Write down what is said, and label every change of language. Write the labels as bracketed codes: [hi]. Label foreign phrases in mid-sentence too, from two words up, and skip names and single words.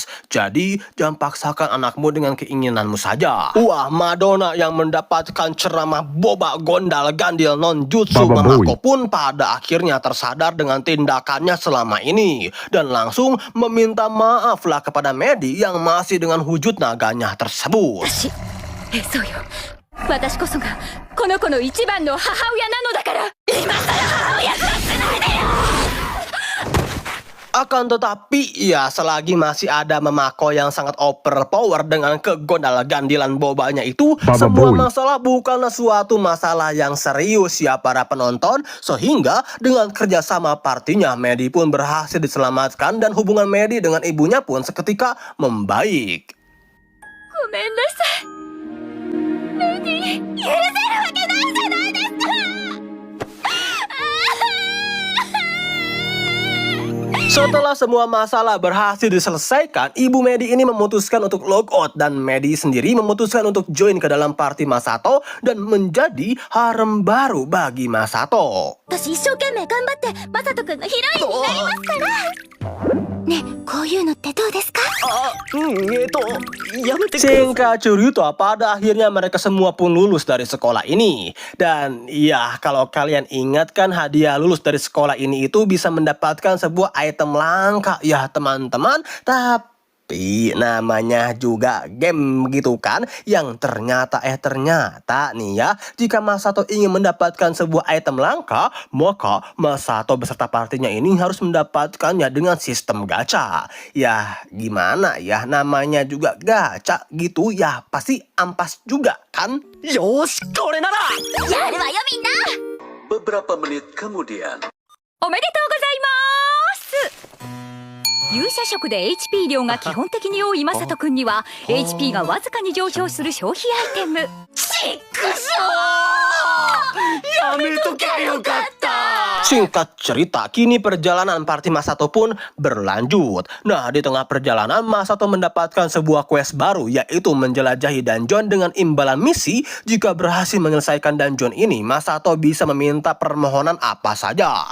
[id] Jadi jangan paksakan anakmu dengan keinginanmu saja. Wah, Madonna yang mendapatkan ceramah boba gondal gandil non jutsu Mamako pun pada akhirnya tersadar dengan tindakannya selama ini dan langsung meminta maaf lah kepada Maddie yang masih dengan wujud naganya tersebut. [ja] そうよ。私こそがこの子の一番の母親なのだから。今さら母親面しないでよ。 [id] Akan tetapi ya selagi masih ada Mamako yang sangat overpower dengan kegondal gandilan bobanya itu, semua masalah bukanlah suatu masalah yang serius ya para penonton. Sehingga dengan kerjasama partinya Maddie pun berhasil diselamatkan dan hubungan Maddie dengan ibunya pun seketika membaik. [ja] ごめんなさい。メディ、許せるわけないじゃないですか。 [id] Setelah semua masalah berhasil diselesaikan, ibu Maddie ini memutuskan untuk logout dan Maddie sendiri memutuskan untuk join ke dalam party Masato dan menjadi harem baru bagi Masato. [ja] 私一生懸命頑張ってマサト君のヒロインになりますから。ね、こういうのってどうですか？やめてください。 [id] Singkat cerita, pada akhirnya mereka semua pun lulus dari sekolah ini. Dan ya, kalau kalian ingat kan hadiah lulus dari sekolah ini itu bisa mendapatkan sebuah item langka ya teman-teman. Tapi namanya juga game gitu kan, yang ternyata nih ya, jika Masato ingin mendapatkan sebuah item langka, maka Masato beserta partinya ini harus mendapatkannya dengan sistem gacha. Ya gimana ya, namanya juga gacha gitu ya, pasti ampas juga kan. [ja] よし、これなら. やるわよみんな。 [id] Beberapa menit kemudian. [ja] おめでとうございます。勇者色で HP 量が基本的に多いマサト君には HP がわずかに上昇する消費アイテム。ちくしょう！やめとけよかった。 [id] Singkat cerita, kini perjalanan party Masato pun berlanjut. Nah, di tengah perjalanan, Masato mendapatkan sebuah quest baru, yaitu menjelajahi dungeon dengan imbalan misi. Jika berhasil menyelesaikan dungeon ini, Masato bisa meminta permohonan apa saja.